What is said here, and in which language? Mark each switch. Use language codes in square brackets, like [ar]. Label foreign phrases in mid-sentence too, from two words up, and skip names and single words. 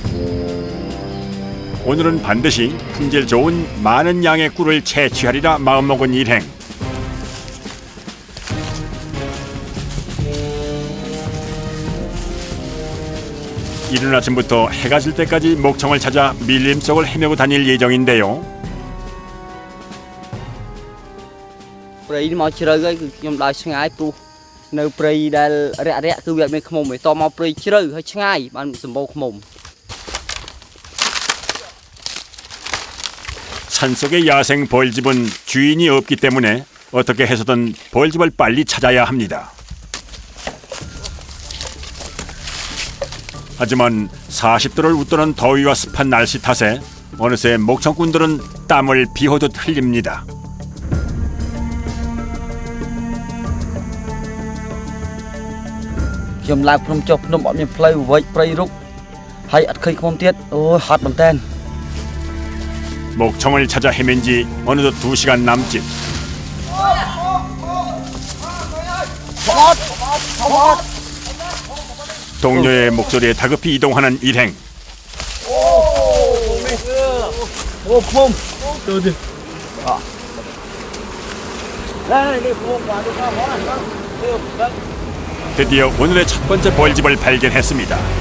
[ko] 오늘은 반드시 품질 좋은 많은 양의 꿀을 채취하리라 마음먹은 일행. 이른 아침부터 해가 질 때까지 목청을 찾아 밀림 속을 헤매고 다닐 예정인데요. [km] ព្រៃនេះមកជ្រៅហើយគឺខ្ញុំដើរឆ្ងាយព្រោះនៅព្រៃដែលរាក់ៗគឺវាអត់មានឃ្មុំទេតមកព្រៃជ្រៅហើយឆ្ងាយបានសម្បូរឃ្មុំ [ko] 산속의 야생 벌집은 주인이 없기 때문에 어떻게 해서든 벌집을 빨리 찾아야 합니다. 하지만 40도를 웃도는 더위와 습한 날씨 탓에 어느새 목청꾼들은 땀을 비오듯 흘립니다. [km] ខ្ញុំឡើងភ្នំចុះភ្នំអត់មានផ្លូវវែកព្រៃរុកហើយអត់ឃើញខ្មុំទៀតអូយហត់មែនតើ [ko] 목청을 찾아 헤맨 지 어느덧 2시간 남짓. 동료의 목소리에 다급히 이동하는 일행. 드디어 오늘의 첫 번째 벌집을 발견했습니다.